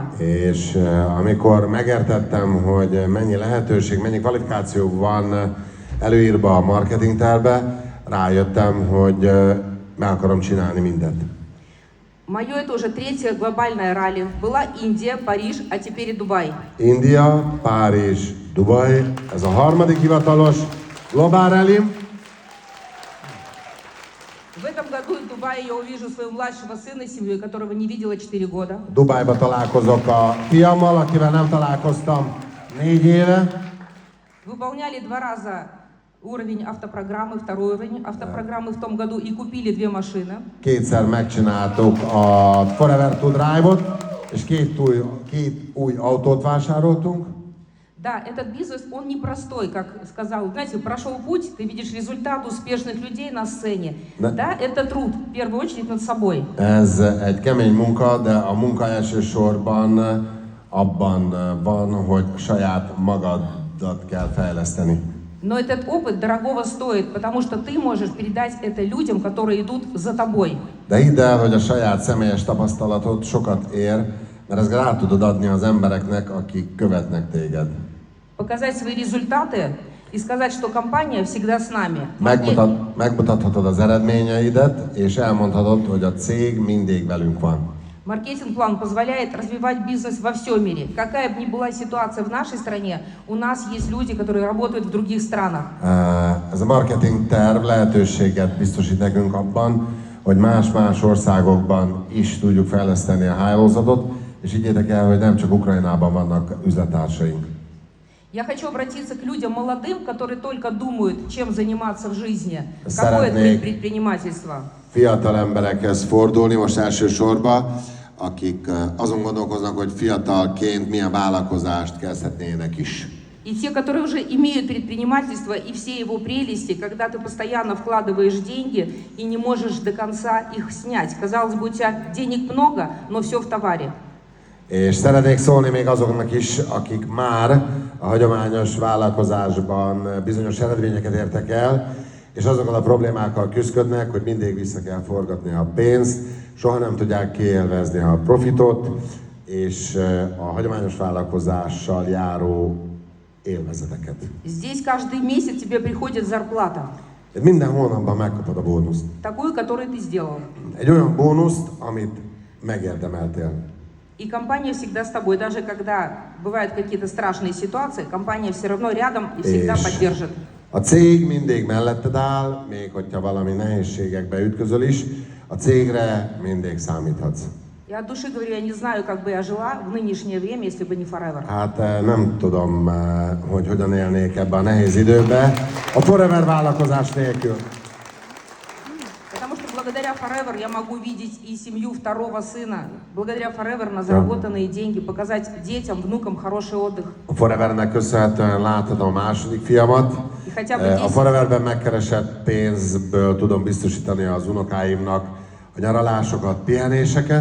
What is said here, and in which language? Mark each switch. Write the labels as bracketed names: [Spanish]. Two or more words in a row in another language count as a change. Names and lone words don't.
[Hungarian] És amikor megértettem, hogy mennyi lehetőség, mennyi kvalifikáció van előírva a marketing tervbe, rájöttem, hogy meg akarom csinálni mindent. [Russian] Мое это уже 3-е глобальное ралли. Была Индия, Париж, а теперь и Дубай. [Hungarian] India, Párizs, Dubaj, ez a 3. hivatalos Global Rally. [Russian] В этом году в Дубае я увижу своего младшего сына, семью, которого не видела 4 года. [Hungarian] Dubajba találkozok a fiammal, akivel nem találkoztam 4 éve. [Russian] Выполняли 2 раза уровень автопрограммы, 2-й уровень автопрограммы в том году и купили 2 машины. [Hungarian] Kétszer megcsináltuk a Forever to Drive-ot, és két új autót vásároltunk. [Russian] Да, этот бизнес, он непростой, как сказал. Знаете, прошел путь, ты видишь результат успешных людей на сцене. Да, это труд, в первую очередь над собой. [Hungarian] Ez egy kemény munka, de a munka elsősorban abban van, hogy saját magadat kell fejleszteni. [Russian] Но этот опыт дорогого стоит, потому что ты можешь передать это людям, которые идут за тобой. [Hungarian] De hidd el, hogy a saját személyes tapasztalatod sokat ér, mert ezt rá tudod adni az embereknek, akik követnek téged. [Russian] Показать свои результаты и сказать, что компания всегда с нами. [Hungarian] Megmutathatod az eredményeidet, és elmondhatod, hogy a cég mindig velünk van. [Russian] Маркетинг-план позволяет развивать бизнес во всем мире. Какая бы ни была ситуация в нашей стране, у нас есть люди, которые работают в других странах. [Hungarian] Ez a marketing terv lehetőséget biztosít nekünk abban, hogy más-más országokban is tudjuk fejleszteni a hálózatot, és higgyétek el, hogy nem csak Ukrajnában vannak üzlettársaink. [Russian] Я хочу обратиться к людям молодым, которые только думают, чем заниматься в жизни. Какое это предпринимательство? [Hungarian] Fiatal emberekhez fordulni most elsősorban, akik azon gondolkoznak, hogy fiatalként milyen vállalkozást kezdhetnének is. [Russian] И те, которые уже имеют предпринимательство и все его прелести, когда ты постоянно вкладываешь деньги и не можешь до конца их снять. Казалось бы, у тебя денег много, но все в товаре. [Hungarian] És szeretnék szólni még azoknak is, akik már a hagyományos vállalkozásban bizonyos eredményeket értek el, és azokkal a problémákkal küzdködnek, hogy mindig vissza kell forgatni a pénzt, soha nem tudják kiélvezni a profitot, és a hagyományos vállalkozással járó élvezeteket. [Russian] Здесь каждый месяц тебе приходит зарплата, [Hungarian] Minden hónapban megkapod a bónuszt. [Russian] такую, которую ты сделал. [Hungarian] Egy olyan bónuszt, amit megérdemeltél. [Russian] И компания всегда с тобой, даже когда бывают какие-то страшные ситуации, компания все равно рядом и всегда [Hungarian] És [Russian] поддержит. [Hungarian] a cég mindig melletted áll, még hogyha valami nehézségekbe ütközöl is, a cégre mindig számíthatsz. [Russian] Я от dуши говорю, я не знаю, как бы я жила в нынешнее время, если бы не Forever. [Hungarian] Hát nem tudom, hogy hogyan élnék ebbe a nehéz időbe a Forever vállalkozás nélkül. [Russian] Потому что благодаря Forever я могу видеть и семью второго сына, благодаря Forever на заработанные деньги, показать детям, внукам хороший отдых. [Hungarian] A Forevernek köszönhetően látod a második fiamat. [Russian] И хотя бы [Hungarian] A 10, Foreverben megkeresett pénzből tudom biztosítani az unokáimnak a nyaralásokat, pihenéseket,